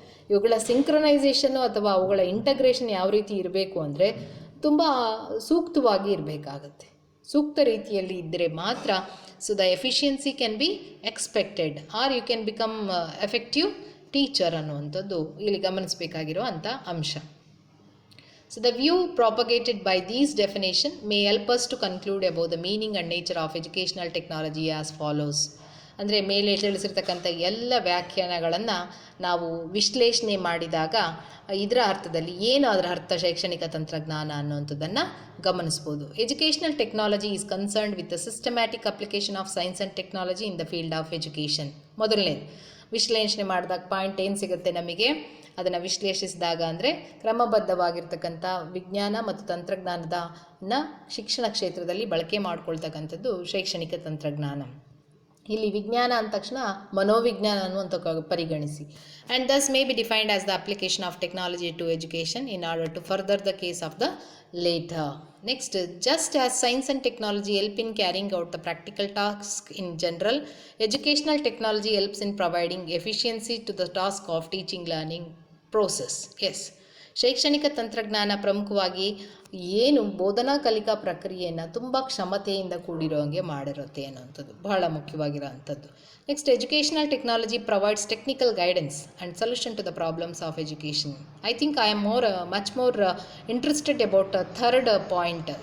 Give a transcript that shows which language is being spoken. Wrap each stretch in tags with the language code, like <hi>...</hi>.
<kn>ಇವುಗಳ ಸಿಂಕ್ರನೈಸೇಷನ್ನು ಅಥವಾ ಅವುಗಳ ಇಂಟಗ್ರೇಷನ್ ಯಾವ ರೀತಿ ಇರಬೇಕು ಅಂದರೆ ತುಂಬ ಸೂಕ್ತವಾಗಿ ಇರಬೇಕಾಗತ್ತೆ. ಸೂಕ್ತ ರೀತಿಯಲ್ಲಿ ಇದ್ದರೆ ಮಾತ್ರ</kn> <en>so the efficiency can be expected or you can become effective teacher</en> <kn>ಅನ್ನುವಂಥದ್ದು ಇಲ್ಲಿ ಗಮನಿಸಬೇಕಾಗಿರೋ ಅಂಥ ಅಂಶ.</kn> <en>So the view propagated by these definition may help us to conclude about the meaning and nature of educational technology as follows.</en> <kn>ಅಂದರೆ ಮೇಲೆ ತಿಳಿಸಿರ್ತಕ್ಕಂಥ ಎಲ್ಲ ವ್ಯಾಖ್ಯಾನಗಳನ್ನು ನಾವು ವಿಶ್ಲೇಷಣೆ ಮಾಡಿದಾಗ ಇದರ ಅರ್ಥದಲ್ಲಿ ಏನು ಅದರ ಅರ್ಥ ಶೈಕ್ಷಣಿಕ ತಂತ್ರಜ್ಞಾನ ಅನ್ನುವಂಥದ್ದನ್ನು ಗಮನಿಸ್ಬೋದು.</kn> <en>Educational technology is concerned with the systematic application of science and technology in the field of education.</en> <kn>ಮೊದಲನೇದು ವಿಶ್ಲೇಷಣೆ ಮಾಡಿದಾಗ ಪಾಯಿಂಟ್ ಏನು ಸಿಗುತ್ತೆ ನಮಗೆ, ಅದನ್ನು ವಿಶ್ಲೇಷಿಸಿದಾಗ ಅಂದರೆ ಕ್ರಮಬದ್ಧವಾಗಿರ್ತಕ್ಕಂಥ ವಿಜ್ಞಾನ ಮತ್ತು ತಂತ್ರಜ್ಞಾನದ ಶಿಕ್ಷಣ ಕ್ಷೇತ್ರದಲ್ಲಿ ಬಳಕೆ ಮಾಡ್ಕೊಳ್ತಕ್ಕಂಥದ್ದು ಶೈಕ್ಷಣಿಕ ತಂತ್ರಜ್ಞಾನ. ಇಲ್ಲಿ ವಿಜ್ಞಾನ ಅಂದ ತಕ್ಷಣ ಮನೋವಿಜ್ಞಾನ ಅನ್ನುವಂಥ ಪರಿಗಣಿಸಿ.</kn> <en>And thus may be defined as the application of technology to education in order to further the case of the latter. Next, just as science and technology help in carrying out the practical tasks in general, educational technology helps in providing efficiency to the task of teaching learning process. Yes.</en> <kn>ಶೈಕ್ಷಣಿಕ ತಂತ್ರಜ್ಞಾನ ಪ್ರಮುಖವಾಗಿ ಏನು ಬೋಧನಾ ಕಲಿಕಾ ಪ್ರಕ್ರಿಯೆಯನ್ನು ತುಂಬ ಕ್ಷಮತೆಯಿಂದ ಕೂಡಿರೋ ಹಾಗೆ ಮಾಡಿರುತ್ತೆ ಅನ್ನೋಂಥದ್ದು ಬಹಳ ಮುಖ್ಯವಾಗಿರೋ ಅಂಥದ್ದು.</kn> <en>Next, educational technology provides technical guidance and solution to the problems of education. I think I am much more interested about third point.</en>